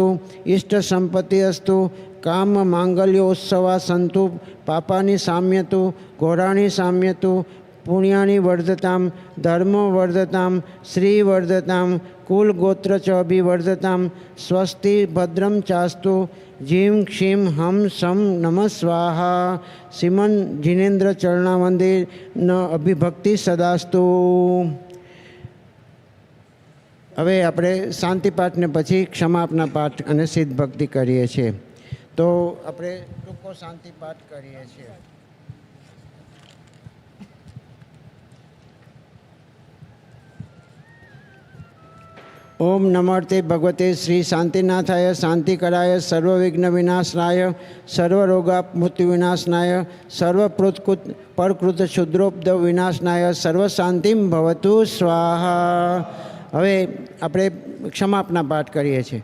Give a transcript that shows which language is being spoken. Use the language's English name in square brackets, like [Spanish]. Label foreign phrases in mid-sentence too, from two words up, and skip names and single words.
[Sanskrit] इष्ट संपत्ति अस्तु काम मांगल्योत्सवा सन्तु पापानि साम्यतु घोराणि साम्यतु पुण्यानि वर्धतां धर्मो वर्धतां श्री वर्धतां कुल गोत्र च अभिवर्धतां स्वस्ति भद्रं चास्तु जीं क्षीं हम सम नमः स्वाहा श्रीमन जिनेन्द्र चरणा मंदिर न अभिभक्ति सदास्तु। [Gujarati] હવે આપણે શાંતિ પાઠને પછી ક્ષમાપના પાઠ અને સિદ્ધ ભક્તિ કરીએ છીએ તો આપણે ટૂંકો શાંતિ પાઠ કરીએ છીએ। [Sanskrit] ओम नमस्ते भगवते श्री शांतिनाथाय शांतिकराय सर्वविघ्न विनाशनाय सर्वरोगापमृत्यु विनाशनाय सर्वप्रोत्कृत परकृत क्षुद्रोपद्रव विनाशनाय सर्वशांतिम भवतु स्वाहा। [Gujarati] હવે આપણે ક્ષમાપના પાઠ કરીએ છીએ।